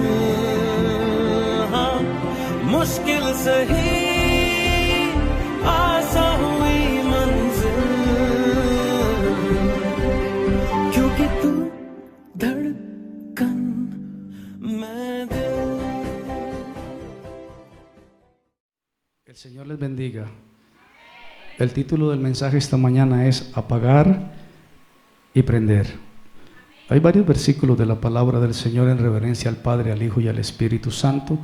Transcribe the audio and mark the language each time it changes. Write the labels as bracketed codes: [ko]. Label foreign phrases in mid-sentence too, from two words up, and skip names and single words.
[hi] हाँ मुश्किल सही आसा हुई मंजिल, क्योंकि तू धड़कन मैं दिल। [es] El Señor les bendiga. El título del mensaje esta mañana es Apagar y Prender. Hay varios versículos de la palabra del Señor en reverencia al Padre, al Hijo y al Espíritu Santo.